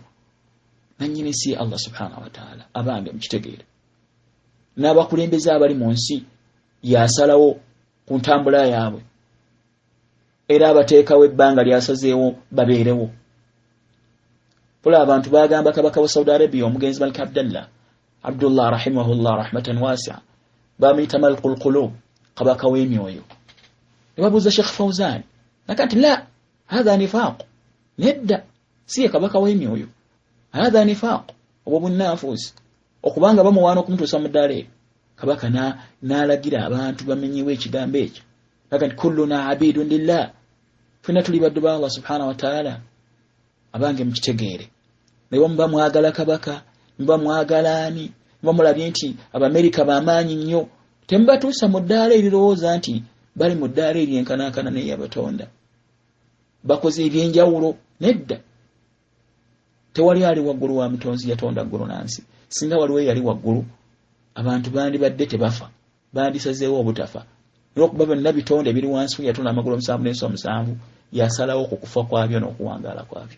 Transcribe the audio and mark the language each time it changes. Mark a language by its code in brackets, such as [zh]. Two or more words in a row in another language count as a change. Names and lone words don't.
[lg] Nannyini nsi Allah [ar] subhanahu wa ta'ala, [lg] abange mukitegeere. N'abakulembeze abali mu nsi yasalawo ku ntambula yaabwe, era abateekawo ebbanga lyasazeewo babeerewo. Pula abantu bagamba kabaka wa Saudi Arabia omugenzi Malik Abdullah [ar] rahimahullah rahmatan wasi'a, [lg] bamuyita Malikul Qulub, kabaka w'emyoyo. Ne babuuza Sheikh Fawzan nakati [ar] la hadha nifaq, [lg] nedda si kabaka w'emyoyo, [ar] hadha nifaq [lg] obunafus okubanga bamuwaana okumutuusa mu ddala kabaka n'alagira abantu bamenyewo ekigambo ekyo nti [ar] kulluna abidun lillah [lg] fenna tuli baddu ba Allah [ar] subhanahu wa ta'ala [lg] abange mukitegeere ne bamba mwagala kabaka mba mwagalaani mba mulabye nti Abamerika bamaanyi nnyo tembatuusa mu ddala erirowooza nti bali mu ddala eryenkanankana n'eyabatonda bakoze ebyenjawulo nedda tewali ali waggulu wa mutonzi yatonda ggulu nansi singa waliwo yali waggulu abantu bandibadde tebafa bandisazeewo obutafa olwokuba byonna bitonde biri wansi yatonda amagulu omusanvu n'ensi omusanvu yasalawo okukufa kwabyo n'okuwangaala kwabyo.